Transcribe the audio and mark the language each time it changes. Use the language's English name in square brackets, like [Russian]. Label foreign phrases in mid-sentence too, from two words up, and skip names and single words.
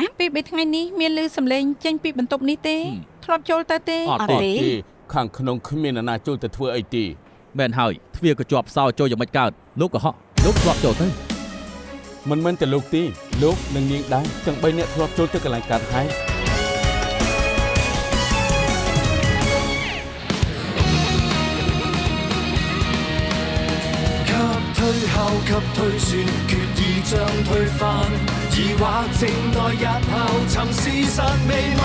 [Khmer] ពី3ថ្ងៃនេះមានឮសំឡេងចេញពីបន្ទប់នេះទេធ្លាប់ចូលទៅទេ អត់ទេ ទេខាងក្នុងគ្មាននរណាចូលទៅធ្វើអីទេ មែនហើយទ្វារក៏ជាប់សោចូលយ៉ាងម៉េចកើតលោកក៏ហក់លោកធ្លាប់ចូលទៅ មិនមែនតែលោកទេលោកនិងនាងដែរទាំង3នាក់ធ្លាប់ចូលទៅកន្លែងកាត់ហេតុ [Chinese] 推後及推算，決意將推翻。疑惑靜待日後，尋事實未晚。